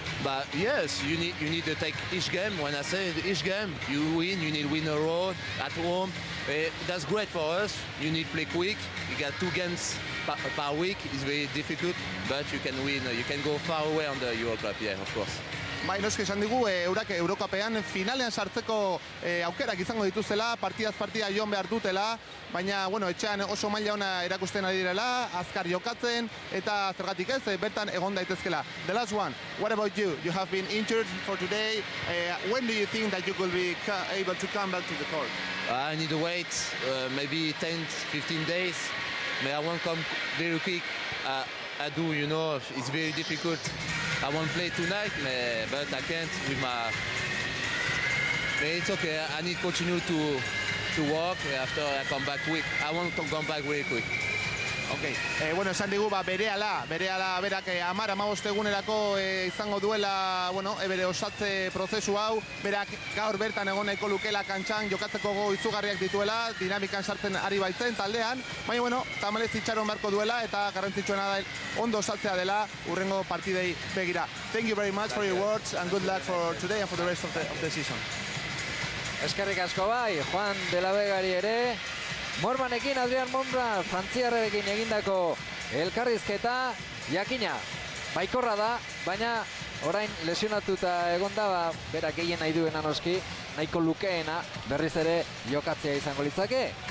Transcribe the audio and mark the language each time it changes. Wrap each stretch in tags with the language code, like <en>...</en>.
<en>But yes, you need to take each game. When I say each game, you win. You need to win a road at home. That's great for us. You need to play quick. You got 2 games per week. It's very difficult, but you can win. You can go far away on the Euro Cup, yeah, of course.</en> <eu>Bai, noski esan digu, eurak Eurokapean finalean sartzeko aukerak izango dituzela, partidaz partida joan behar dutela, baina, etxean oso maila ona erakusten ari direla, azkar jokatzen, eta zergatik ez, bertan egon daitezkela.</eu> <en>The last one, what about you? You have been injured for today. When do you think that you will be able to come back to the court? I need to wait maybe 10-15 days. but I won't come very quick. I do, you know, it's very difficult. I won't play tonight, but I can't with my... But it's okay, I need to continue to work after I come back quick. I want to come back very quick. Okay.</en> <eu>Bueno, esan digu, berehala berak 10-15 egunerako izango duela, bueno, bere osatze prozesu hau, berak gaur bertan egon nahiko lukela kantxan, jokatzeko go izugarriak dituela, dinamikan sartzen ari baitzen taldean, baina, bueno, tamalez itxaron beharko duela, eta garrantzitsuena da ondo osatzea dela urrengo partidei begira.</eu> <en>Thank you very much for your words, and good luck for today and for the rest of the season.</en> <eu>Eskerrik asko bai, Juan de la Vegari ere, Mormanekin, Adrian Monbra, frantziarrekin egindako elkarrizketa, jakina, baikorra da, baina orain lesionatuta egonda, berak gehien nahi duena noski, nahiko lukeena berriz ere jokatzea izango litzake.</eu>